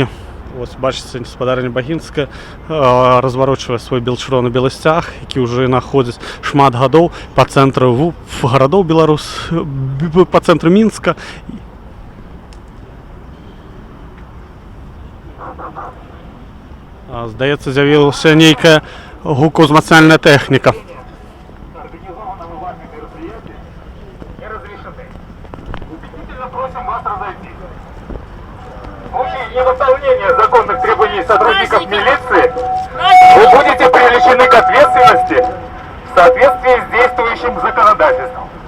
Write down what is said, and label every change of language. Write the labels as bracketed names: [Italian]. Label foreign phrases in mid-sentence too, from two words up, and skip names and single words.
[Belarusian] Ось бачыце, спадарыня Багінская разварочвае свой чырвона-белы сцяг, які ўжо находзіць шмат гадоў па цэнтру гарадоў па цэнтру Мінска. Здаецца, з'явілася нейкая гукоўзмацняльная тэхніка. [Russian] В случае невыполнения законных требований сотрудников милиции вы будете привлечены к ответственности в соответствии с действующим законодательством.